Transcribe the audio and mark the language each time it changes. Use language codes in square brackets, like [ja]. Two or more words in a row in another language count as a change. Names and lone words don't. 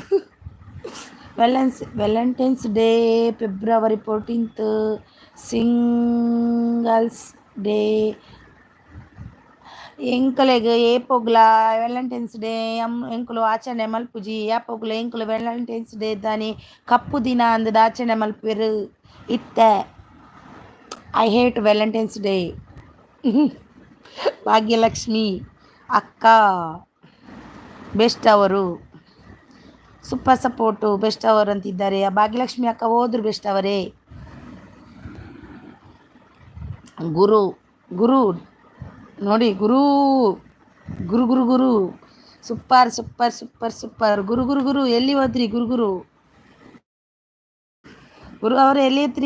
[tcy] ವ್ಯಾಲೆಂಟೈನ್ಸ್ ಡೇ ಫೆಬ್ರವರಿ 14th ಸಿಂಗಲ್ಸ್ ಡೇ ಎಂಕಲೆಗೆ ಏಪೊಗ್ಲ ವ್ಯಾಲೆಂಟೈನ್ಸ್ ಡೇ ಎಂಕುಲು ಆಚರಣೆ ಮಲ್ಪುಜಿ ಯಾಪೊಗ್ಲ ಎಂಕುಲು ವ್ಯಾಲೆಂಟೈನ್ಸ್ ಡೇ ದಾನಿ ಕಪ್ಪು ದಿನ ಅಂದದ ಆಚರಣೆ ಮಲ್ಪೆರು ಇತ್ತೆ. [en] I hate Valentine's Day. [kn] ಭಾಗ್ಯಲಕ್ಷ್ಮಿ ಅಕ್ಕ ಬೆಸ್ಟ್ ಅವರು ಸೂಪರ್ ಸಪೋರ್ಟು ಬೆಸ್ಟ್ ಅವರು ಅಂತಿದ್ದಾರೆ. ಭಾಗ್ಯಲಕ್ಷ್ಮಿ ಅಕ್ಕ ಹೋದ್ರು ಬೆಸ್ಟ್ ಅವರೇ. ಗುರು ನೋಡಿ ಗುರು ಸೂಪರ್ ಗುರು ಎಲ್ಲಿ ಹೋದ್ರಿ ಗುರು ಅವರೇ ಎಲ್ಲಿ ಇದ್ರಿ?